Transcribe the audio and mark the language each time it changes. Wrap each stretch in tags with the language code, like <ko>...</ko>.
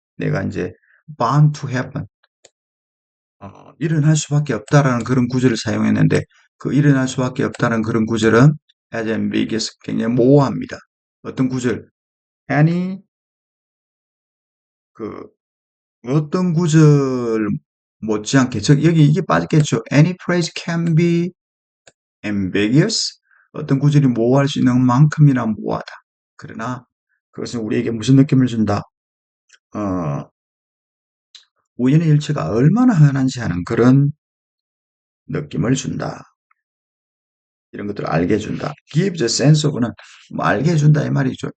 <ko>내가 이제</ko> <en>bound to happen,</en> <ko>일어날 수밖에 없다라는 그런 구절을 사용했는데 그 일어날 수밖에 없다는 그런 구절은</ko> <en>as ambiguous,</en> <ko>굉장히 모호합니다. 어떤 구절, any, 그 어떤 구절 못지않게, 여기 이게 빠졌겠죠.</ko> <en>Any phrase can be ambiguous.</en> <ko>어떤 구절이 모호할 수 있는 만큼이나 모호하다. 그러나 그것은 우리에게 무슨 느낌을 준다? 우연의 일치가 얼마나 흔한지 하는 그런 느낌을 준다. 이런 것들을 알게 해준다.</ko> <en>gives a sense of</en> <ko>는 뭐 알게 해준다 이 말이죠.</ko>